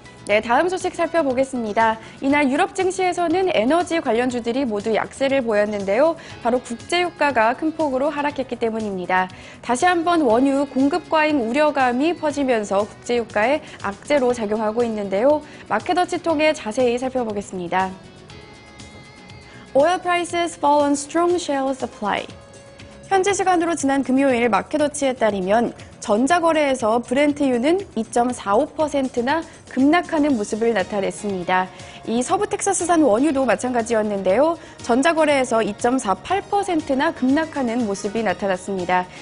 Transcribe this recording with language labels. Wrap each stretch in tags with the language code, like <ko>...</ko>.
<ko>네, 다음 소식 살펴보겠습니다. 이날 유럽 증시에서는 에너지 관련주들이 모두 약세를 보였는데요. 바로 국제유가가 큰 폭으로 하락했기 때문입니다. 다시 한번 원유 공급 과잉 우려감이 퍼지면서 국제유가에 악재로 작용하고 있는데요. 마켓워치 통해 자세히 살펴보겠습니다.</ko> <en>Oil prices fall on strong shale supply.</en> <ko>현지 시간으로 지난 금요일 마켓워치에 따르면 전자거래에서 브렌트유는 2.45%나 급락하는 모습을 나타냈습니다. 이 서부 텍사스산 원유도 마찬가지였는데요. 전자거래에서 2.48%나 급락하는 모습이 나타났습니다.</ko>